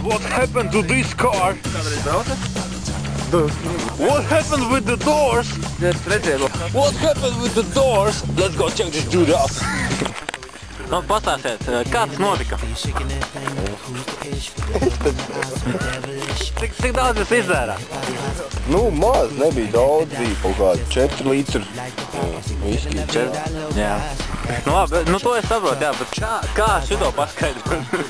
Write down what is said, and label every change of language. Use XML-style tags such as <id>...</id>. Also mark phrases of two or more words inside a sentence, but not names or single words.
<en>What happened to this car? What happened with the doors? What happened with the doors? Let's go check this dude out.</en> <lv>Nu, pastāstiet, kā tas notika? Cik daudz jūs izdzērāt? Nu, maz, nebija daudz, bija kaut kādi 4 litri viski. 4? Jā. Nu labi, nu to es saprotu, jā, bet kā šito paskaidrot?</lv>